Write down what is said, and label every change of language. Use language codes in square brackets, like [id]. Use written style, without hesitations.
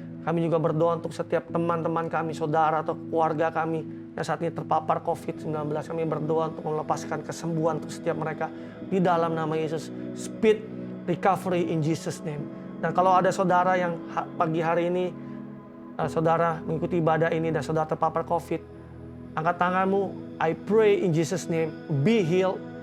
[id] Kami juga berdoa untuk setiap teman-teman kami, saudara atau keluarga kami yang saat ini terpapar COVID-19. Kami berdoa untuk melepaskan kesembuhan untuk setiap mereka di dalam nama Yesus. [en] Speed recovery in Jesus name. [id] Dan kalau ada saudara yang pagi hari ini, saudara mengikuti ibadah ini dan saudara terpapar COVID, angkat tanganmu. [en] I pray in Jesus name, be healed.